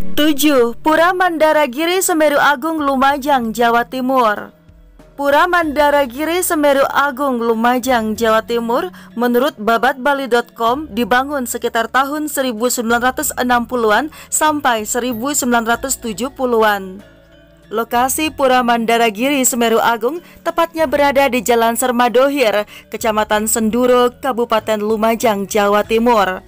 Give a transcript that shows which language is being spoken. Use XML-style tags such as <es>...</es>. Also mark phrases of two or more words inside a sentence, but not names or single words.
<id>7. Pura Mandaragiri Semeru Agung Lumajang, Jawa Timur. Pura Mandaragiri Semeru Agung Lumajang, Jawa Timur menurut babatbali.com dibangun sekitar tahun 1960-an sampai 1970-an. Lokasi Pura Mandaragiri Semeru Agung tepatnya berada di Jalan Sermadohir, Kecamatan Senduro, Kabupaten Lumajang, Jawa Timur.</id>